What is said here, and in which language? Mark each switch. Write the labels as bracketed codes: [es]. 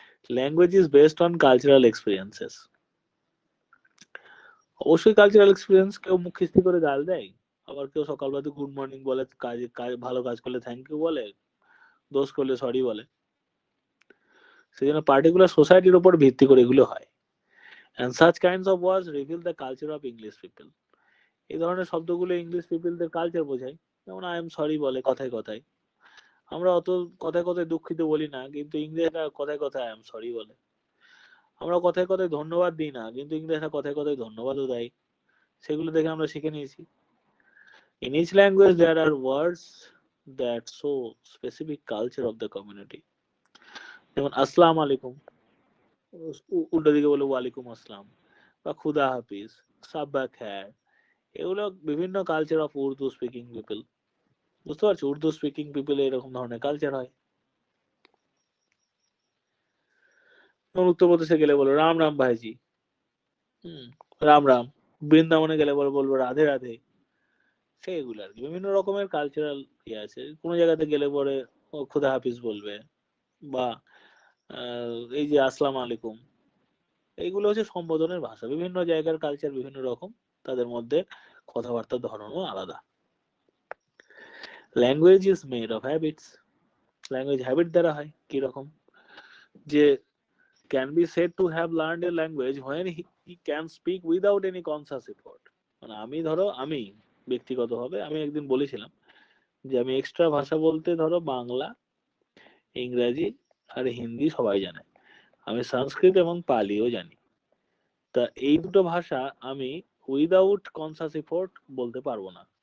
[en] Language is based on cultural experiences. [bn] অবশ্যই cultural experience, কেউ মুখ খিস্তি করে গাল দেয়, আবার কেউ সকালবেলা গুড মর্নিং বলে, কাজ ভালো কাজ করলে থ্যাংক ইউ বলে, দোষ করলে সরি বলে। সেই জন্য পার্টিকুলার সোসাইটির উপর ভিত্তি করে এগুলো হয়। [en] and such kinds of words reveal the culture of English people. [bn] এই ধরনের শব্দগুলো ইংলিশ পিপলদের কালচার বোঝায়। যেমন [en] I am sorry [bn] বলে কথায় কথায়, আমরা অত কথায় কথায় দুঃখিত বলি না, কিন্তু ইংরেজরা কথায় কথায় আই এম সরি বলে। আমরা কথায় কথায় ধন্যবাদ দিই না, কিন্তু ইংরেজরা কথায় কথায় ধন্যবাদও দেয়। সেগুলো দেখে আমরা শিখে নিয়েছি। [en] In each language there are words that show specific culture of the community. [bn] যেমন আসসালামু আলাইকুম, উল্টো দিকে বলে ওয়ালাইকুম আসসালাম, বা খুদা হাফিজ, সাব্বা খ্যার, এগুলো বিভিন্ন culture of Urdu speaking people. বুঝতে পারছো, উর্দু স্পিকিং পিপল এরকম ধরনের কালচার হয়। উত্তরপ্রদেশে গেলে বলবো রাম রাম ভাইজি, রাম রাম। বৃন্দাবনে গেলে বলবো রাধে রাধে। সেইগুলো আর কি, বিভিন্ন রকমের কালচারাল ইয়ে আছে। কোনো জায়গাতে গেলে পরে ও খুদা হাফিজ বলবে, বা এই যে আসসালামু আলাইকুম, এইগুলো হচ্ছে সম্বোধনের ভাষা। বিভিন্ন জায়গার কালচার বিভিন্ন রকম, তাদের মধ্যে কথাবার্তার ধরনও আলাদা। [en] Language is made of habits. [bn] Language habit দ্বারা হয়। কিরকম? যে [en] can be said to have learned a language when he can speak without any conscious effort। [bn] মানে আমি ধরো, আমি ব্যক্তিগতভাবে আমি একদিন বলেছিলাম যে আমি এক্সট্রা ভাষা বলতে ধরো বাংলা, ইংরাজি আর হিন্দি সবাই জানে, আমি সংস্কৃত এবং পালিও জানি। তা এই দুটো ভাষা আমি [en] without conscious effort [bn] বলতে পারবো না।